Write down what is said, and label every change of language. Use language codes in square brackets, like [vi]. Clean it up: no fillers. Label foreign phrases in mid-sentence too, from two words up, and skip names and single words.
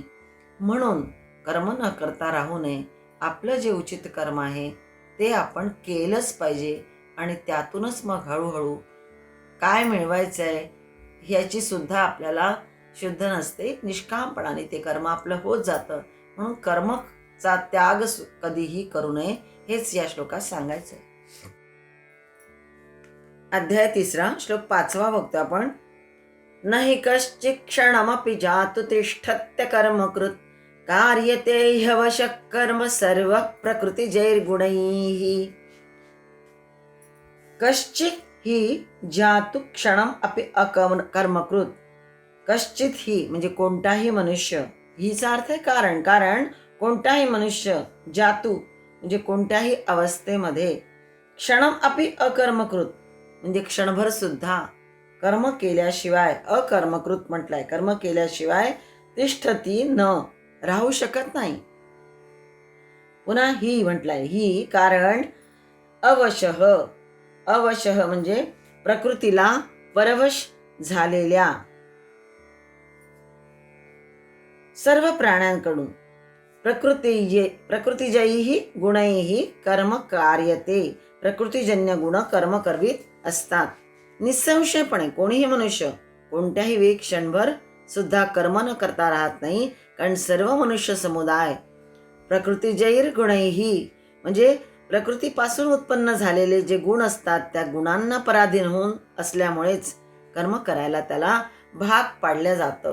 [mr] म्हणून कर्म न करता राहू नये. आपलं जे उचित कर्म आहे ते आपण केलंच पाहिजे आणि त्यातूनच मग हळूहळू काय मिळवायचंय ह्याची सुद्धा आपल्याला शुद्ध नसते. निष्कामपणाने ते कर्म आपलं होत जातं. म्हणून कर्म चा त्याग कधीही करू नये, हेच या श्लोकात सांगायचं. अध्याय 3 श्लोक 5 बघतो आपण. [sa] नहि कश्चित् क्षणमपि जातु तिष्ठत्य कर्मकृत् कार्यते ह्यवशः कर्म सर्व प्रकृतिजैर्गुणैः. कश्चित् हि जातु क्षणम अपि अकर्मकृत. [mr] कश्चित ही म्हणजे कोणताही मनुष्य, हीचा अर्थ आहे कारण. कारण कोणताही मनुष्य, जातु म्हणजे कोणत्याही अवस्थेमध्ये, [sa] क्षणम अपि अकर्मकृत [mr] म्हणजे क्षणभर सुद्धा कर्म केल्याशिवाय, अकर्मकृत म्हटलाय, कर्म केल्याशिवाय तिष्ठती न राहू शकत नाही. पुन्हा ही म्हटलाय, ही कारण अवशः. अवशः म्हणजे प्रकृतीला परवश झालेल्या सर्व प्राण्यांकडून [sa] प्रकृतिजयी गुणैही कर्म कार्यते. [mr] प्रकृतीजन्य गुण कर्म करवीत असतात. निसंशयपणे कोणीही मनुष्य कोणत्याही वेळी क्षणभर सुद्धा कर्म न करता राहत नाही. कारण सर्व मनुष्य समुदाय [sa] प्रकृतिजैर गुणैही [mr] म्हणजे प्रकृतीपासून उत्पन्न झालेले जे गुण असतात त्या गुणांना पराधीन होऊन असल्यामुळेच कर्म करायला त्याला भाग पाडलं जातं.